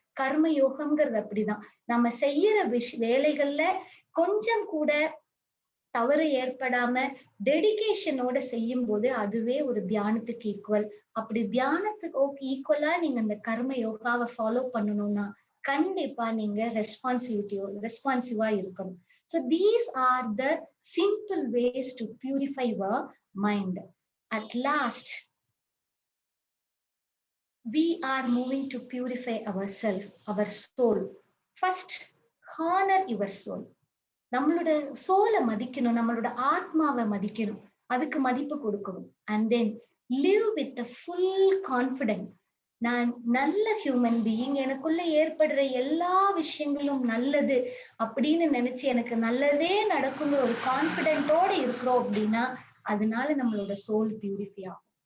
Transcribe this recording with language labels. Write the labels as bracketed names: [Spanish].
[Tamil] கர்ம யோகம்ங்கிறது அப்படிதான். நம்ம செய்யற வேலைகள்ல கொஞ்சம் கூட தவறு ஏற்படாம டெடிகேஷனோட செய்யும் போது அதுவே ஒரு தியானத்துக்கு ஈக்குவல். அப்படி தியானத்துக்கு ஈக்குவலா நீங்க அந்த கர்ம யோகாவை ஃபாலோ பண்ணணும்னா கண்டிப்பா நீங்க ரெஸ்பான்சிவா இருக்கணும். [English] So these are the simple ways to purify your mind. At last, we are moving to purify ourselves, our soul. First, honor your soul. [Tamil] நம்மளோட சோலை மதிக்கணும், நம்மளோட ஆத்மாவை மதிக்கணும், அதுக்கு மதிப்பு கொடுக்கணும். [English] And then live with full confident. [Tamil] நான் நல்ல ஹியூமன் பீயிங், எனக்குள்ள ஏற்படுற எல்லா விஷயங்களும் நல்லது அப்படின்னு நினைச்சு எனக்கு நல்லதே நடக்குங்கிற ஒரு கான்பிடென்ட்டோட இருக்கிறோம் அப்படின்னா அதனால நம்மளோட சோல் பியூரிஃபை ஆகும்.